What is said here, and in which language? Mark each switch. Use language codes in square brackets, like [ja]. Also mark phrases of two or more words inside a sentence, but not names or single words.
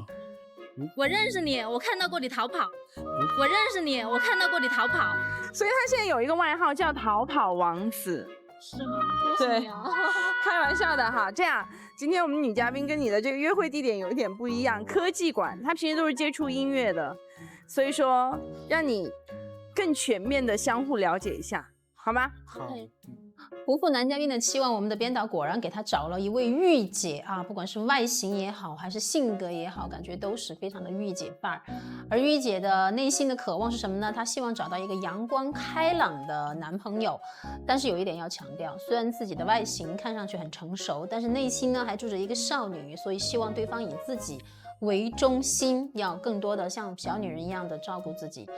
[zh] 我認識你，我看到過你逃跑。我認識你，我看到過你逃跑。所以他現在有一個外號叫逃跑王子。是嗎？對，開玩笑的哈。這樣，今天我們女嘉賓跟你的這個約會地點有一點不一樣，科技館。她平時都是接觸音樂的，所以說讓你更全面的相互了解一下，好嗎？好。不負男嘉賓的期望，我們的編導果然給他找了一位御姐啊，不管是外形也好，還是性格也好，感覺都是非常的御姐範兒。而御姐的內心的渴望是什麼呢？她希望找到一個陽光開朗的男朋友，但是有一點要強調，雖然自己的外形看上去很成熟，但是內心呢還住着一個少女，所以希望對方以自己為中心，要更多的像小女人一樣的照顧自己。